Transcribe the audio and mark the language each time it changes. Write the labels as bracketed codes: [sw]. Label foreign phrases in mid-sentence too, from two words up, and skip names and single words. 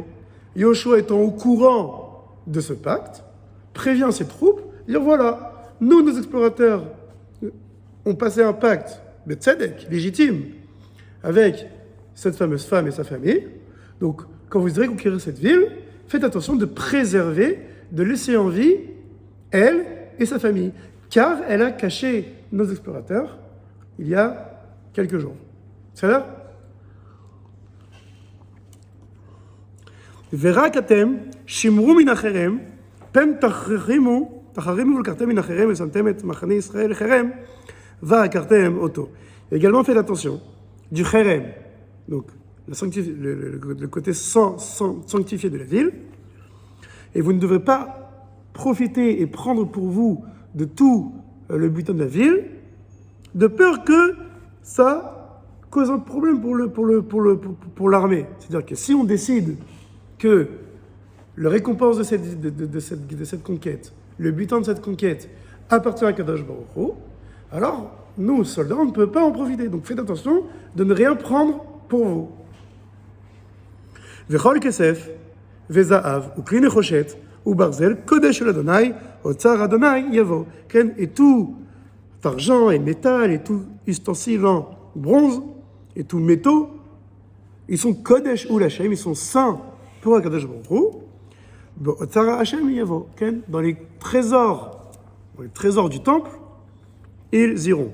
[fr] Yoshua étant au courant de ce pacte, prévient ses troupes, dire voilà, nous, nos explorateurs, ont passé un pacte, tzedek, légitime, avec cette fameuse femme et sa famille. Donc, quand vous irez conquérir cette ville, faites attention de préserver, de laisser en vie elle et sa famille, car elle a caché nos explorateurs il y a quelques jours. C'est là? [he] ורק אתם שמרו מן החרם, פן תחרימו ולקחתם מן החרם ושמתם את מחנה ישראל לחרם ועקרתם אותו. [fr] Également faites attention du חרם, donc le côté sanctifié de la ville, et vous ne devrez pas profiter et prendre pour vous de tout le butin de la ville, de peur que ça cause un problème pour l'armée. C'est-à-dire que si on décide que le récompense de cette conquête, le butin de cette conquête appartient à [he] קדוש ברוך הוא, [fr] alors nous, soldats, on ne peut pas en profiter. Donc faites attention de ne rien prendre pour vous. [he] וכל כסף וזהב וכלי נחושת וברזל קודש לה' אוצר ה' יבוא. [fr] Et tout argent et métal et tout ustensile en bronze et tout métaux, ils sont kodesh ou l'Hashem, ils sont saints pour [he] הקדוש ברוך הוא. אוצר השם יבוא. [fr] Dans les trésors du temple, ils iront.